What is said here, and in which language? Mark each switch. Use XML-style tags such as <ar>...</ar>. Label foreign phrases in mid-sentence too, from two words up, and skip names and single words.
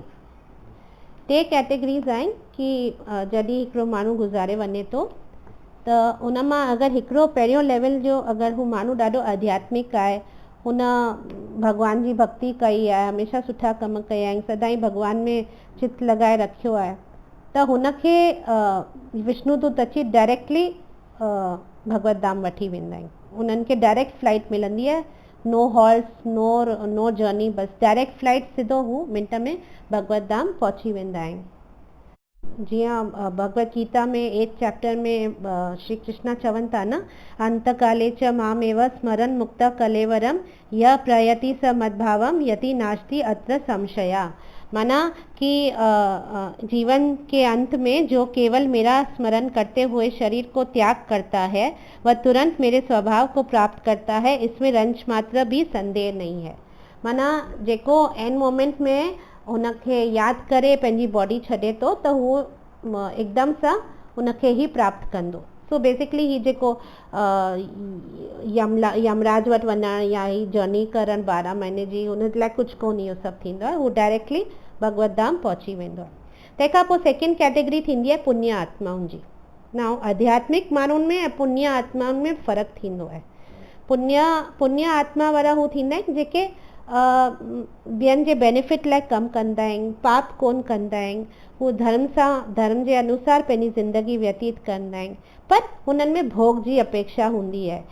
<sd>टे कैटेगरीज़ आहिनि कि जॾहिं हिकिड़ो माण्हू गुज़ारे वञे थो, त उन मां अगरि हिकिड़ो पहिरियों लेवल जो अगरि हू माण्हू ॾाढो आध्यात्मिक आहे, हुन भॻवान जी भक्ति कई आहे, हमेशह सुठा कम कया आहिनि, सदाईं भॻवान में चित लॻाए रखियो आहे, त हुनखे विष्णुदूत अची डायरेक्टली भगवत धाम वठी वेंदा आहिनि। उन्हनि खे</sd> <en>direct flight</en> <sd>मिलंदी आहे,</sd> <en>no halls, no journey,</en> <sd>बसि</sd> <en>direct flight,</en> <sd>सिधो हू मिंट में भगवत धाम पहुची वेंदा आहिनि। जीअं भगवत गीता में 8 चैप्टर में श्री कृष्ण चवनि था न,</sd> <sa>अंतकाले च मामेव स्मरन् मुक्त कलेवरम य प्रयति स मद्भावम यति नास्ति अत्र संशया।</sa> <hi>माना कि जीवन के अंत में जो केवल मेरा स्मरण करते हुए शरीर को त्याग करता है वह तुरंत मेरे स्वभाव को प्राप्त करता है, इसमें रंच मात्र भी संदेह नहीं है।</hi> <sd>माना जेको</sd> <en>end moment</en> <sd>में उनखे यादि करे पंहिंजी बॉडी छॾे थो त उहो एकदम सां उनखे ई प्राप्त कंदो।</sd> <en>so basically</en> <sd>ही जेको यमराज वटि वञणु या ही जर्नी करणु 12 महीने जी, हुन लाइ कुझु कोन इहो सभु थींदो आहे, हू डायरेक्टली भगवत धाम पहुची वेंदो आहे। तंहिंखां पोइ सेकेंड कैटेगरी थींदी आहे पुण्य आत्माउनि जी। ना आध्यात्मिक माण्हुनि में ऐं पुण्य आत्माउनि में फ़र्क़ु थींदो आहे। पुण्य आत्मा वारा हू थींदा आहिनि जेके ॿियनि जे बेनिफिट लाइ कमु कंदा आहिनि, पाप कोन कंदा आहिनि, हू धर्म जे अनुसार पंहिंजी ज़िंदगी व्यतीत कंदा आहिनि, पर हुननि में भोग जी अपेक्षा हूंदी आहे।</sd>